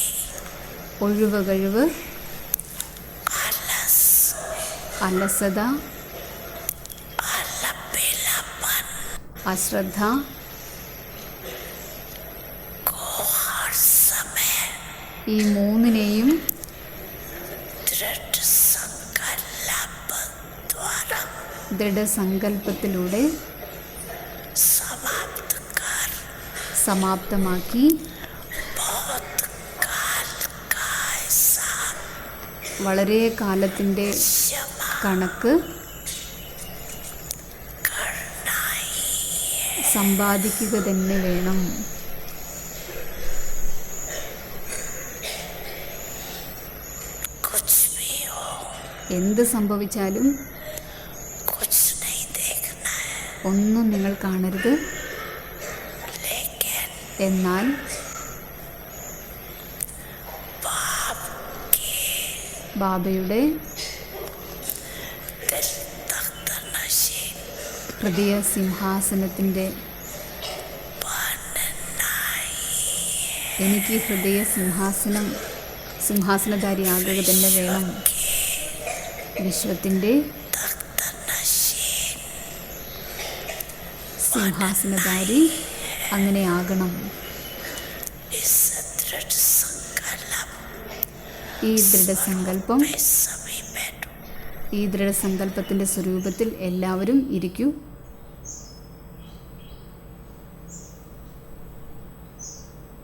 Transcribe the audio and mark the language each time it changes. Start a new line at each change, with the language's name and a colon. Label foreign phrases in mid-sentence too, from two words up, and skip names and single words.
Malayalam: ഒഴിവ് കഴിവ്,
Hindi: आलस
Malayalam: അലസത,
Hindi: अलबेलापन
Malayalam: അശ്രദ്ധ
Hindi: को हर समय
Malayalam: ഈ മൂന്നിനെയും
Hindi: दृढ़ संकल्प द्वारा
Malayalam: ദൃഢസങ്കല്പത്തിലൂടെ
Hindi: समाप्त कर
Malayalam: സമാപ്തമാക്കി
Hindi: बहुत काल का हिसाब
Malayalam: വളരെ കാലത്തിൻ്റെ
Hindi: जमा
Malayalam: കണക്ക്
Hindi: करना ही
Malayalam: സമ്പാദിക്കുക തന്നെ വേണം.
Hindi: कुछ भी हो
Malayalam: എന്ത് സംഭവിച്ചാലും
Hindi: कुछ नहीं देखना है,
Malayalam: ഒന്നും നിങ്ങൾ കാണരുത്.
Hindi: लेकिन
Malayalam: എന്നാൽ
Hindi: बाप के
Malayalam: ബാബയുടെ
Hindi: दिल तख्त नशी
Malayalam: ഹൃദയ സിംഹാസനത്തിൻ്റെ
Hindi: बनना
Malayalam: എനിക്ക് ഹൃദയ സിംഹാസനധാരിയാകുക തന്നെ വേണം. വിശ്വത്തിൻ്റെ
Hindi: तख्त नशी
Malayalam: സിംഹാസനധാരി അങ്ങനെ ആകണം.
Hindi: इस दृढ़ संकल्प
Malayalam: ഈ ദൃഢസങ്കല്പം,
Hindi: में सभी बैठो,
Malayalam: ഈ ദൃഢസങ്കല്പത്തിൻ്റെ സ്വരൂപത്തിൽ എല്ലാവരും ഇരിക്കൂ.